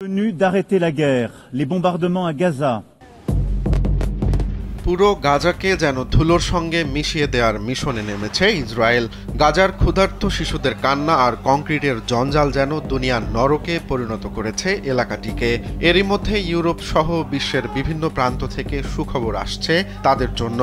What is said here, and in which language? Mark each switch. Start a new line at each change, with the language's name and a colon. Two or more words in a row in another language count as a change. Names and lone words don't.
French: Tenu d'arrêter la guerre, les bombardements à Gaza.
Bangla: পুরো গাজাকে যেন ধুলোর সঙ্গে মিশিয়ে দেওয়ার মিশনে নেমেছে ইসরায়েল। গাজার ক্ষুধার্ত শিশুদের কান্না আর কংক্রিটের জঞ্জাল যেন দুনিয়ার নরকে পরিণত করেছে এলাকাটিকে। এরই মধ্যে ইউরোপ সহ বিশ্বের বিভিন্ন প্রান্ত থেকে সুখবর আসছে তাদের জন্য।